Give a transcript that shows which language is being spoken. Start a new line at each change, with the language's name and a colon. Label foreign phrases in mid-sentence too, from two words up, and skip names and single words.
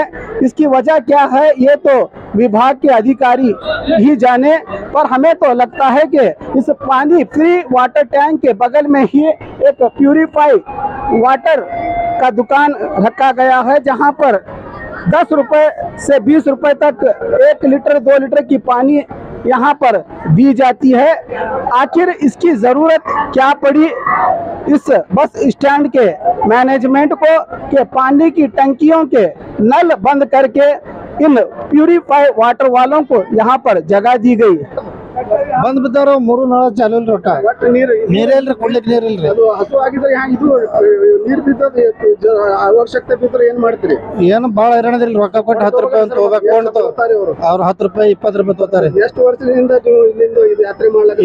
Hindi: इसकी वजह क्या है ये तो विभाग के अधिकारी ही जाने, पर हमें तो लगता है कि इस पानी
English: free water tank
Hindi: के बगल में ही एक
English: purify water
Hindi: का दुकान रखा गया है, जहां पर 10 रुपए से 20 रुपए तक 1 लीटर 2 लीटर की पानी यहाँ पर दी जाती है। आखिर इसकी ज़रूरत क्या पड़ी इस
English: bus stand
Hindi: के मैनेजमेंट को कि पानी की टंकियों के नल बंद करके इन
English: purify water
Hindi: वालों को यहाँ पर जगह दी गई।
Kannada: ಬಂದ್ ಬಿದ್ದಾರ 3 ನಳ ಚಾಲು ಇಲ್ರಿ ಒಟ್ಟ ನೀರೇ ಇಲ್ರಿ, ಕುಡ್ಲಿಕ್ಕೆ ನೀರ್ ಇಲ್ರಿ. ಅದು ಹಸು ಆಗಿದ್ರೆ ಇದು ನೀರು ಬಿದ್ದದ ಅವಶ್ಯಕತೆ ಬಿದ್ದರೆ ಏನ್ ಮಾಡ್ತೀರಿ? ಏನು ಬಾಳ ಹೈರಾಣದಿಲ್ರಿ. ರೊಕ್ಕ ಕೊಟ್ಟು 10 ರೂಪಾಯಿ ಅಂತ ಹೋಗ್ಬೇಕು ಅವ್ರು 10 ರೂಪಾಯಿ 20 ರೂಪಾಯಿ ತಗೋತಾರೆ. ಎಷ್ಟು ವರ್ಷದಿಂದ ನೀವು ಇಲ್ಲಿಂದ ಇದು ಯಾತ್ರೆ ಮಾಡ್ಲಾಕ?